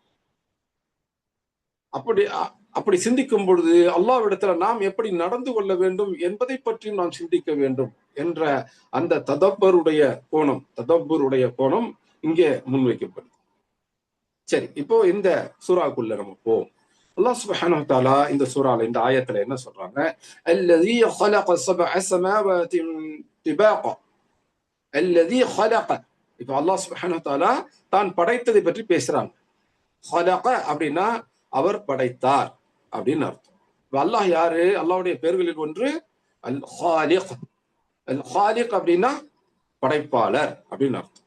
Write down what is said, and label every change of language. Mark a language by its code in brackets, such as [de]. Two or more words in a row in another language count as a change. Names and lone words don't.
[ta] அப்படி சிந்திக்கும் பொழுது அல்லாஹ்விடத்துல நாம் எப்படி நடந்து கொள்ள வேண்டும் என்பதை பற்றியும் நாம் சிந்திக்க வேண்டும் என்ற அந்த ததப்பருடைய கோணம் இங்கே முன்வைக்கப்படுது. சரி, இப்போ இந்த சூராக்குள்ள நம்ம போவோம். அல்லாஹ் [ar] سبحانه وتعالى [ta] இந்த சூரால, இந்த ஆயத்துல என்ன சொல்றாங்க? [ar] அல்லதி خلق سبع سماوات طباقا. அல்லதி خلق, [ta] இப்போ அல்லாஹ் [ar] سبحانه وتعالى [ta] தான் படைத்ததை பற்றி பேசுறாங்க. خلق அப்படின்னா அவர் படைத்தார் அப்படின்னு அர்த்தம். அல்லாஹ் யாரு? அல்லாஹ்வுடைய பெயர்களில் ஒன்று அல் காலிக். அல் காலிக் அப்படின்னா படைப்பாளர் அப்படின்னு அர்த்தம்.